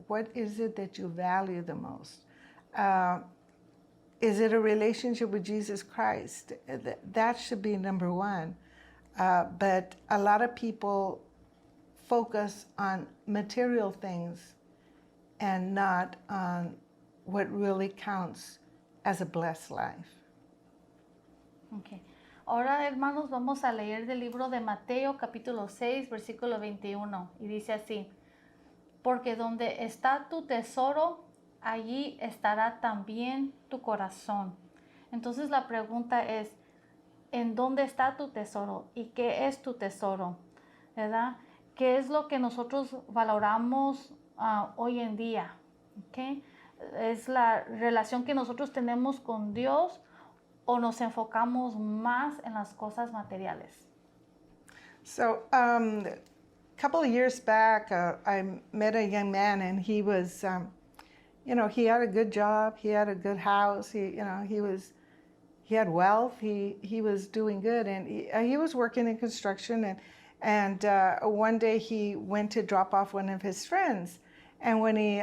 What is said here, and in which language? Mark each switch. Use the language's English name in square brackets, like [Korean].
[English] What is it that you value the most? Is it a relationship with Jesus Christ? That should be number one. But a lot of people focus on material things and not on what really counts as a blessed life. Okay. [Spanish] Ahora, hermanos, vamos a leer del libro de Mateo, capítulo 6, versículo 21. Y dice así: porque donde está tu tesoro, allí estará también tu corazón. Entonces la pregunta es, ¿en dónde está tu tesoro? ¿Y qué es tu tesoro? ¿Verdad? ¿Qué es lo que nosotros valoramos hoy en día? ¿Okay? ¿Es la relación que nosotros tenemos con Dios o nos enfocamos más en las cosas materiales? [English] So, a couple of years back, I met a young man, and he was, he had a good job, he had a good house, he had wealth, he was doing good, and he was working in construction, and one day he went to drop off one of his friends, and when